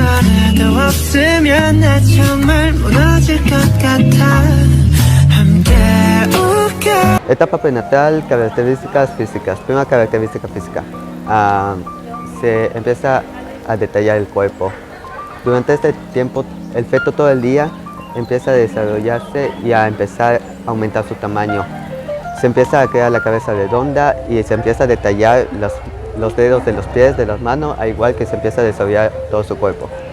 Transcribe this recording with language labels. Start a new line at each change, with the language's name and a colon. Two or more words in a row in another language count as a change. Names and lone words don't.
Korean: 너 없으면 나 정말 무너질 것 같아. 함께 울까.
Spanish: Etapa prenatal, características físicas. Primera característica física. Se empieza a detallar el cuerpo. Durante este tiempo, el feto todo el día empieza a desarrollarse y a empezar a aumentar su tamaño. Se empieza a crear la cabeza redonda y se empieza a detallar los dedos de los pies, de las manos, al igual que se empieza a desarrollar todo su cuerpo.